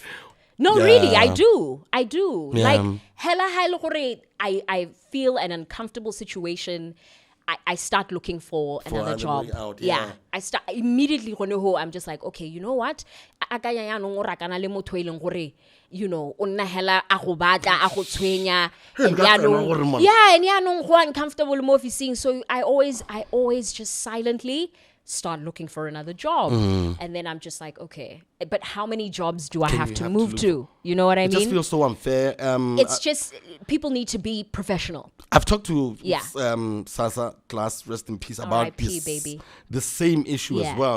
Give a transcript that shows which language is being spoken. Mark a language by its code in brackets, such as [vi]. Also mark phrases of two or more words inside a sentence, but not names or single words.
[en] No, really, I do. Yeah. Like, I feel an uncomfortable situation. I start looking for another job. Out, I start immediately. I'm just like, okay, you know what? You know, [tn] onna hela a go batla a go tshwenya [en] and uncomfortable [tn] mo officing. [en] So I always just silently start looking for another job. And then I'm just like, okay, but how many jobs do I have to move to? You know what I mean? It just feels so unfair. It's just, people need to be professional. I've talked to Sasa Class, rest in peace, about the same issue as well.